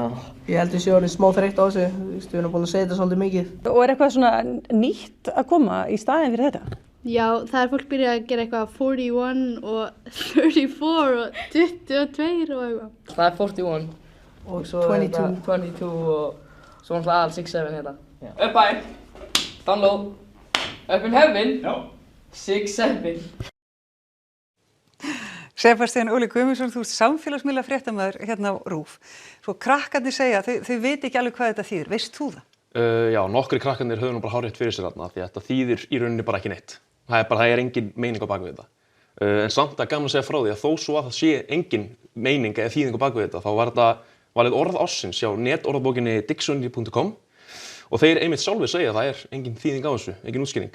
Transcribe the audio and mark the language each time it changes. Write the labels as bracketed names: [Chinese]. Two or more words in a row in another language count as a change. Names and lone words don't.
[Icelandic] Ég held að ég sé orðið smá þreytt á þessu, við erum búin að segja þetta svolítið mikið. Og er eitthvað svona nýtt að koma í staðinn fyrir þetta? Já, það fólk byrjað að gera eitthvað 41 og 34 og 22 og eitthvað. Það er 41 Og svo 22 og svo náttúrulega all 6-7 hérna. [English] Up high, down low, up in heaven, 6-7. [Icelandic] Sebastian Óli Guðmundsson, þú ert samfélagsmiðla fréttamaður hérna á RÚV. Svo krakkarnir segja, þau veit ekki alveg hvað þetta þýðir. Veist þú það? Já, nokkri krakkarnir höfðu nú bara hárrétt fyrir sér þarna því að þetta þýðir í rauninni bara ekki neitt. Það er engin meining á bakvið þetta. En samt að gaman að segja frá því að þó svo að það sé engin meining eða þýðing á bakvið þetta, þá var þetta valið orð ársins hjá netorðabókinni dictionary.com og þeir einmitt sjálfir segja að það er engin þýðing á þessu, engin útskýring.